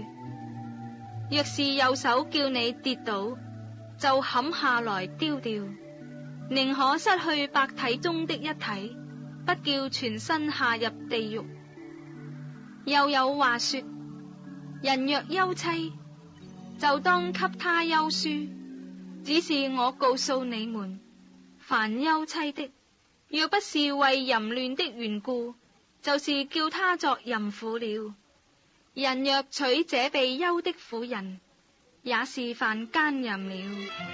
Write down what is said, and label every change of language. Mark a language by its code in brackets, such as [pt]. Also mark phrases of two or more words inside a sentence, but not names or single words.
[zh] 若是右手叫你跌倒，就砍下來丟掉，寧可失去百體中的一體，不叫全身下入地獄。又有話說， 人若休妻，就當給他休書。只是我告訴你們，凡休妻的，若不是為淫亂的緣故，就是叫他作淫婦了。人若娶這被休的婦人，也是犯姦淫了。